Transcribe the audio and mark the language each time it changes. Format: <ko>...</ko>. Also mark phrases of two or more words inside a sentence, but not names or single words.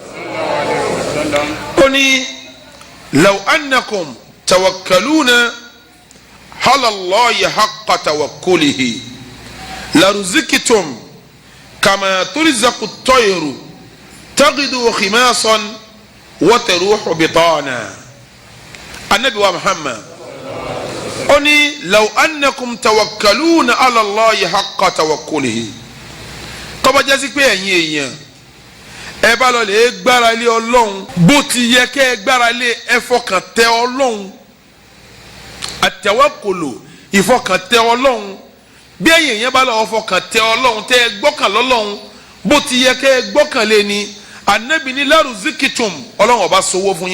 <yo>ó ní</yo> <ar>لو أنكم تتوكلون على الله حق توكله لرزقتم كما ترزق الطير تغدو خماصا وتروح بطانا</ar> <yo>anabi wa Muhammad ó ní</yo> <ar>لو أنكم تتوكلون على الله حق توكله</ar> <yo>tó bá jẹ́ sí pé ẹ̀yin èèyàn ẹ bá lọ lè gbára lé Ọlọ́run bó ti yẹ kẹ́ ẹ gbára lé ẹ fọkàn tẹ Ọlọ́run at-tawakkulu ìfọkàn tẹ Ọlọ́run bí ẹ̀yin èèyàn bá lọ fọkàn tẹ Ọlọ́run tẹ ẹ gbọ́kàn lọ́lọ́run bó ti yẹ kẹ́ ẹ gbọ́kàn lé ni Ànábì ní laruzikitum Ọlọ́run ọba sowó fún</yo>